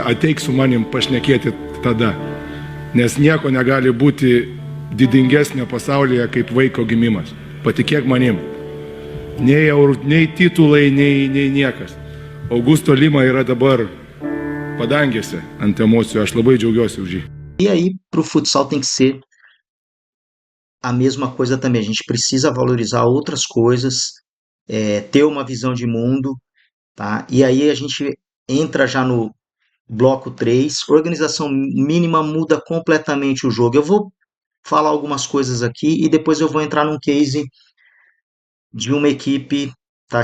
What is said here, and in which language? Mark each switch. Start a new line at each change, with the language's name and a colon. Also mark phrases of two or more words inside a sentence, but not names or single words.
Lithuanian: Ateik su manim pašnekėti tada. Nes nieko negali būti didingesnio pasaulyje kaip vaiko gimimas. Patikėk manim. Nei titulai, nei niekas. Augusto Lima yra dabar padangėse ant emocijų. Aš labai džiaugiuosi už jį.
Portuguese: E aí, para o futsal tem que ser a mesma coisa também. A gente precisa valorizar outras coisas, ter uma visão de mundo, tá? E aí a gente entra já no bloco 3. Organização mínima muda completamente o jogo. Eu vou falar algumas coisas aqui e depois eu vou entrar num case de uma equipe, tá?